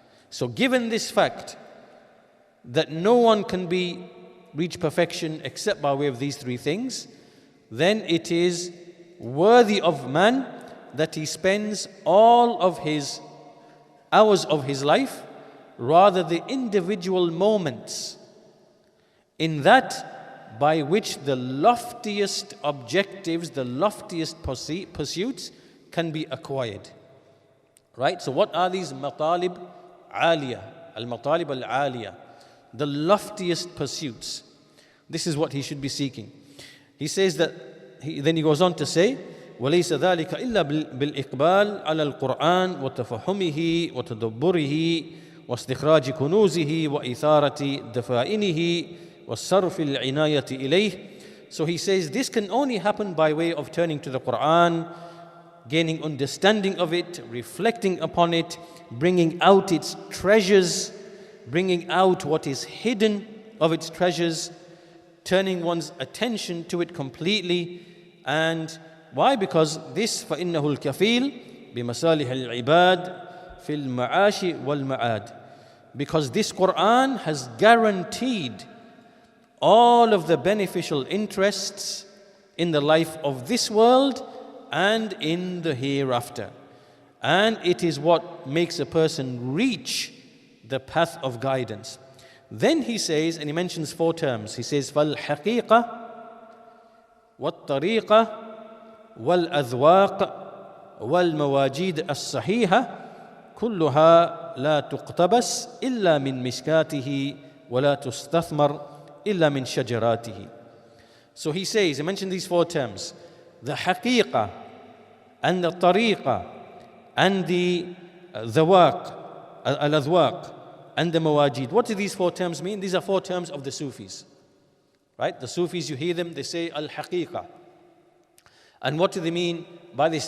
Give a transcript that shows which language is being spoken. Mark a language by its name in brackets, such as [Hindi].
[English] So given this fact that no one can reach perfection except by way of these three things, then it is worthy of man that he spends all of his hours of his life, rather the individual moments, in that by which the loftiest objectives, the loftiest pursuits can be acquired. Right? So what are these matalib aliyah? Al-matalib al-aliyah. The loftiest pursuits. This is what he should be seeking. He says that, then he goes on to say, [Arabic] وليس ذلك إلا بالإقبال على القرآن وتفهمه وتدبره واستخراج كنوزه وإثارة دفائنه والصرف العناية إليه. [English] So he says this can only happen by way of turning to the Quran, gaining understanding of it, reflecting upon it, bringing out its treasures, bringing out what is hidden of its treasures, turning one's attention to it completely. And why? Because this [Arabic] فَإِنَّهُ الْكَفِيلُ بِمَصَالِحِ الْعِبَادِ فِي الْمَعَاشِ وَالْمَعَادِ. [English] Because this Quran has guaranteed all of the beneficial interests in the life of this world and in the hereafter. And it is what makes a person reach the path of guidance. Then he says, and he mentions four terms. He says, [Arabic] فَالْحَقِيقَةِ وَالطَّرِيقَةِ والأذواق والمواجيد الصحيحة كلها لا تقتبس إلا من مشكاته ولا تستثمر إلا من شجراته. [English] So he says, he mentioned these four terms, the haqiqah and the tariqah and the dhawaq, al-adhwaq and the mawajid. What do these four terms mean? These are four terms of the Sufis. Right? The Sufis, you hear them, they say al-haqiqah. And what do they mean by this?